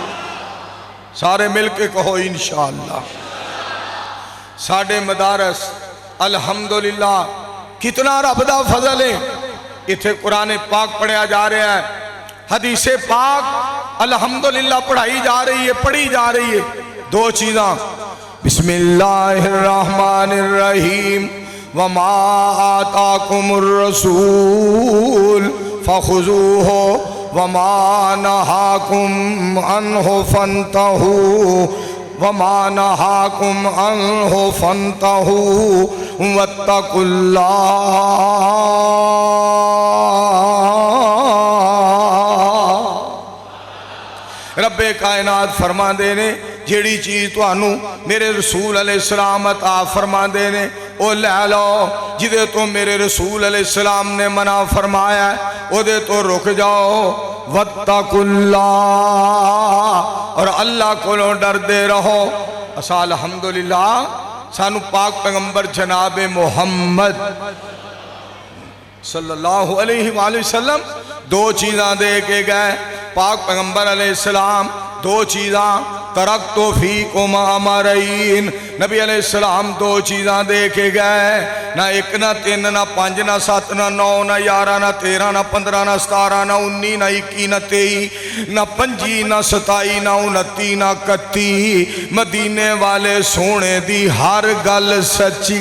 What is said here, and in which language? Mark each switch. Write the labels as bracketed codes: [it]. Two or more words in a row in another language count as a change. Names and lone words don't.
[pa] سارے ملکے کہو ان شاء اللہ. ساڈے مدارس الحمدللہ کتنا رب دا فضل ہے، ایتھے قرآن پاک پڑھیا جا رہا ہے، حدیثے پاک الحمدللہ پڑھائی جا رہی ہے، پڑھی جا رہی ہے. دو چیزا, [ar] بسم الله الرحمن الرحيم وما آتاكم الرسول فخذوه وما نهاكم عنه فانتهوا وما نهاكم عنه فانتهوا واتقوا الله. [pa] ربے کائنات فرماندے نے جیہڑی چیز تہانو میرے رسول علیہ السلام عطا فرماندے نے او لے لو، جدے تو میرے رسول علیہ السلام نے منع فرمایا اودے تو رک جاؤ. واتقواللہ، اور اللہ کولوں ڈردے رہو. اسا الحمدللہ سانو پاک پیغمبر جناب محمد [ar] صلى الله عليه وسلم [pa] دو چیزاں دے کے گئے. پاک پیغمبر علیہ السلام دو چیزاں [ar] تركت فيكم أمرين, [pa] نبی علیہ السلام دو چیزاں دے کے گئے. نہ اک نہ تین نہ پانچ نہ ست نہ نو نہ 11 نہ 13 نہ 15 نہ 17 نہ 19 نہ 21 نہ 23 نہ 25 نہ 27 نہ 29 نہ 31، مدینے والے سوہنے دی ہر گل سچی.